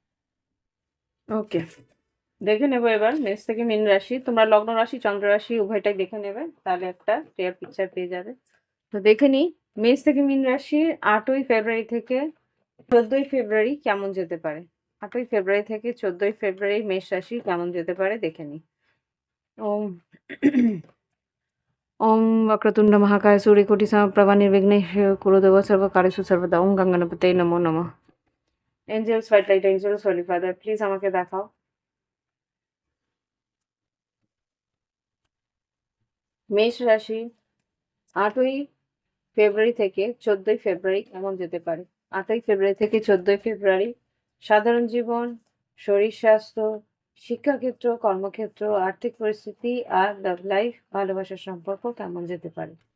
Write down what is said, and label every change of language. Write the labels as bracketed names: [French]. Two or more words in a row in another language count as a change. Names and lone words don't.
[Bangla] ওকে, দেখে নেব এবার মেষ থেকে মীন রাশি। তোমরা লগ্ন রাশি চন্দ্র রাশি উভয়টাই দেখে নেবে, তাহলে একটা [English] clear picture [Bangla] পেয়ে যাবে। তো দেখে নিই মেষ থেকে মীন রাশির 8ই ফেব্রুয়ারি থেকে 14ই ফেব্রুয়ারি কেমন যেতে পারে। 8ই ফেব্রুয়ারি থেকে 14ই ফেব্রুয়ারি মেষ রাশি কেমন যেতে পারে দেখে নিই। [Sanskrit] ওম ওম वक्रतुंड महाकाय सूर्यकोटि समप्रभा निर्विघ्नेः कुरुदेव सर्वकार्येषु सर्वदा। ওম গঙ্গণপতয়ে নমো নমঃ। [English] Angels white light, angels holy father, [Bangla] প্লিজ আমাকে দেখাও মেষ রাশি 8ই ফেব্রুয়ারি থেকে 14ই ফেব্রুয়ারি কেমন যেতে পারে। 8ই ফেব্রুয়ারি থেকে 14ই ফেব্রুয়ারি সাধারণ জীবন, শরীর স্বাস্থ্য, শিক্ষাক্ষেত্র, কর্মক্ষেত্র, আর্থিক পরিস্থিতি আর [English] love life [Bangla] ভালোবাসার সম্পর্ক কেমন যেতে পারে।